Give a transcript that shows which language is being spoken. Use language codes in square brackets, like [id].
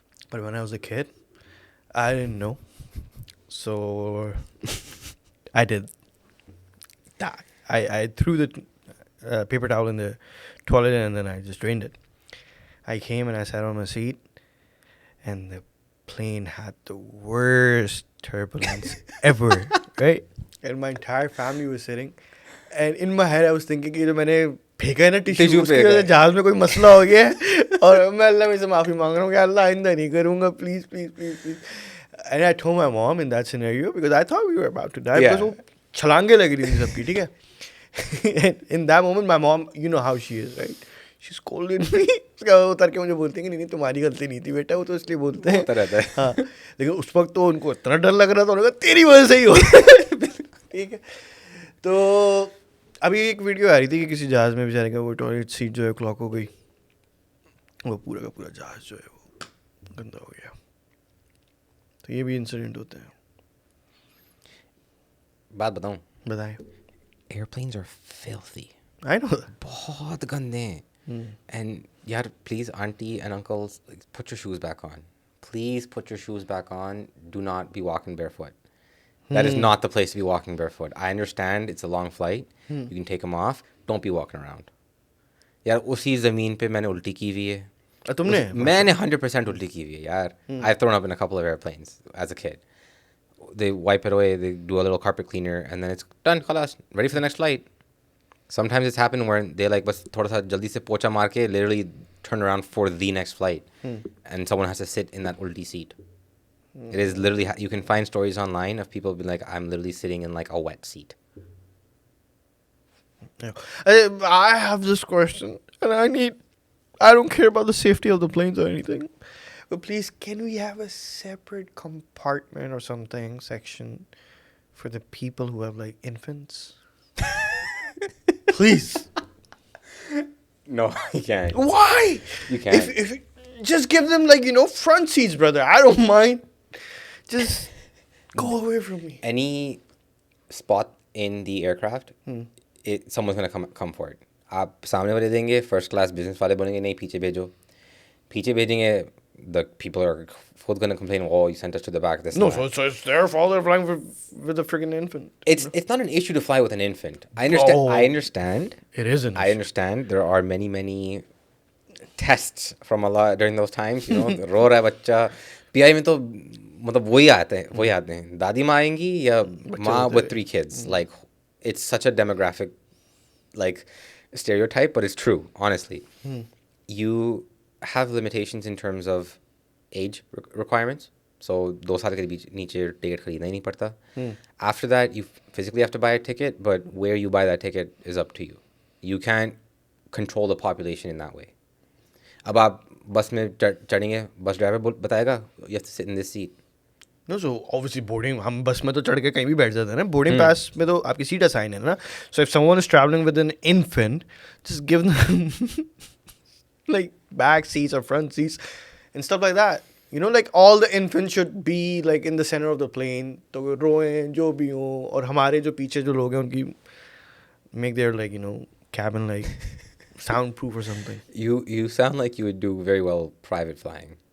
[en] But when I was a kid, I didn't know. So I did that. I threw the paper towel in the toilet and then I just drained it. I came and I sat on my seat and the plane had the worst turbulence ever, right? And my entire family was sitting. And in my head I was thinking [hi] कि जो मैंने फेंका है ना tissue उसकी वजह से जहाज में कोई मसला हो गया है और मैं अल्लाह में से माफ़ी मांग रहा हूँ कि अल्लाह आइंदा नहीं करूँगा please. [en] And I told my mom in that scenario because I thought we were about to die because [hi] वो छलांगे लग रही थी सबकी, ठीक है? [en] And in that moment my mom, you know how she is, right? She scolded me. [hi] उसका उतर के मुझे बोलते हैं कि नहीं तुम्हारी गलती नहीं थी बेटा, वो तो इसलिए बोलते हैं. हाँ, लेकिन उस वक्त तो उनको इतना डर लग रहा था, उन्होंने कहा तेरी वजह से ही हो. ठीक है. तो अभी एक वीडियो आ रही थी कि किसी जहाज़ में बेचारे का वो टॉयलेट सीट जो है क्लॉक हो गई, वो पूरा का पूरा जहाज़ जो है वो गंदा हो गया. तो ये भी इंसिडेंट होते हैं. बात बताऊं? बताएं. [en] Airplanes are filthy. I know that. [hi] बहुत गंदे हैं. [en] And yaar, please, auntie and uncles, put your shoes back on. Please put your shoes back on. Do not be walking barefoot. That is not the place to be walking barefoot. I understand it's a long flight. You can take them off. Don't be walking around. [hi] यार उसी ज़मीन पे मैंने उल्टी की हुई है. तुमने? मैंने 100% उल्टी की हुई है यार. [en] I've thrown up in a couple of airplanes as a kid. They wipe it away. They do a little carpet cleaner, and then it's done. Khalas, ready for the next flight. Sometimes it's happened where they like [hi] बस थोड़ा सा जल्दी से पोछा मार के [en] literally turn around for the next flight, and someone has to sit in that ulti seat. It is literally, you can find stories online of people being like, I'm literally sitting in like a wet seat. Yeah. I have this question, and I don't care about the safety of the planes or anything. But please, can we have a separate compartment or something, section, for the people who have like infants? Please. No, you can't. Why? You can't. If just give them like, front seats, brother. I don't mind. Just go away from me. Any spot in the aircraft, someone's gonna come for it. [hi] आप सामने वाले देंगे, first class business वाले बोलेंगे नहीं पीछे भेजो. पीछे भेजेंगे, [en] the people are gonna complain. Oh, you sent us to the back. This No, so it's their fault they're flying with a freaking infant. It's not an issue to fly with an infant. I understand. Oh. I understand. It isn't. I understand. There are many tests from Allah during those times. [hi] रो रहा है बच्चा. PI में तो मतलब वही आते हैं. दादी माँ आएंगी या माँ [en] with 3 kids. Like, it's such a demographic, like, stereotype, but it's true. Honestly, you have limitations in terms of age requirements. [hi] So 2 साल के बीच नीचे ticket खरीदना ही नहीं पड़ता. [en] After that, you physically have to buy a ticket, but where you buy that ticket is up to you. You can't control the population in that way. [hi] अब आप बस में चढ़ेंगे, बस ड्राइवर बताएगा [en] you have to sit in this seat. [hi] No, so obviously boarding, हम बस में तो चढ़ के कहीं भी बैठ जाते हैं ना. Boarding pass में तो आपकी सीट assign है ना. [en] So if someone is traveling with an infant, just give them like back seats or front seats and stuff like that. Like all the infants should be like in the center of the plane. [hi] तो वो रोएं जो भी हो, और हमारे जो पीछे जो लोग हैं उनकी [en] make their like cabin like soundproof or something. You sound like you would do very well private flying.